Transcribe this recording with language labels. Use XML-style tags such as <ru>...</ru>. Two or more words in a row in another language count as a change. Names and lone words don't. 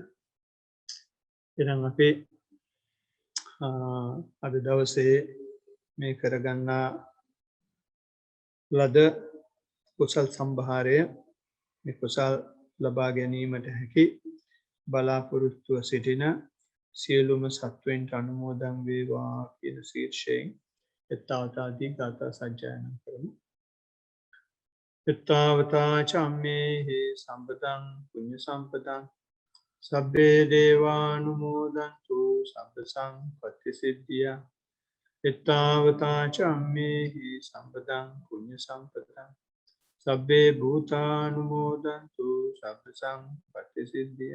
<si>එහෙනම් අපි අද දවසේ මේ කරගන්නා ලද කුසල් සම්භාරය මේ කුසල් ලබා ගැනීමට හැකි බලාපොරොත්තුව සිටින සියලුම සත්වයන්ට අනුමෝදන් වේවා කියන ශීර්ෂයෙන් එත්තාවතාදී ගාථා සජ්ජායනා කරමු.</si> <pi>එත්තාවතා චම්මේහි සම්පතං පුඤ්ඤ සම්පතං සබ්බේ දේවානුමෝදන්තු සබ්බ සංපත්ති සිද්ධියා. එත්තාවතා චම්මේහි සම්පතං පුඤ්ඤ සම්පතං සබ්බේ භූතානුමෝදන්තු සබ්බ සංපත්ති සිද්ධියා.</pi>